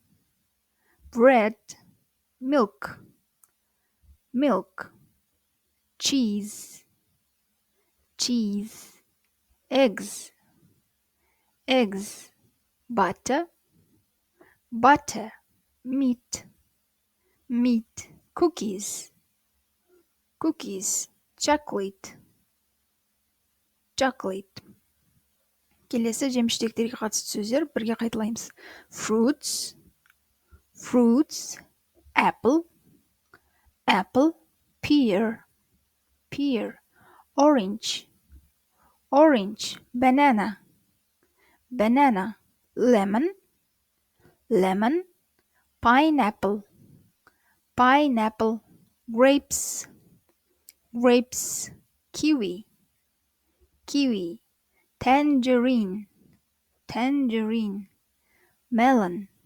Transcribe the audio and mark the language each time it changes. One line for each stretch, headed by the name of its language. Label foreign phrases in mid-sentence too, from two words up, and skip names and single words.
English: milk cheese eggs butter meat cookies chocolate.
Kazakh: Келесі жеміс жидектерге қатысты сөздер бірге қайталаймыз.
English: Fruits apple pear orange banana lemon pineapple grapes kiwi tangerine melon